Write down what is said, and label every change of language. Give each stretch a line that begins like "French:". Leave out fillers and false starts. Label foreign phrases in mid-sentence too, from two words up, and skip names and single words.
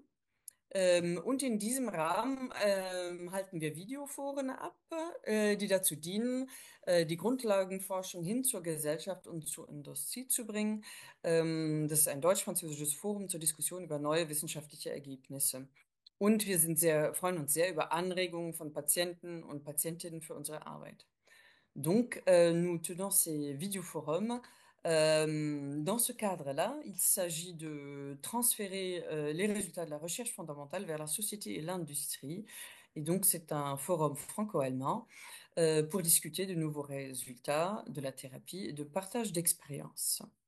German: Und in diesem Rahmen halten wir Videoforen ab, die dazu dienen, die Grundlagenforschung hin zur Gesellschaft und zur Industrie zu bringen. Das ist ein deutsch-französisches Forum zur Diskussion über neue wissenschaftliche Ergebnisse. Und wir freuen uns sehr über Anregungen von Patienten und Patientinnen für unsere Arbeit.
French: Donc, nous tenons ces vidéoforums. Dans ce cadre-là, il s'agit de transférer les résultats de la recherche fondamentale vers la société et l'industrie. Et donc, c'est un forum franco-allemand pour discuter de nouveaux résultats de la thérapie et de partage d'expériences.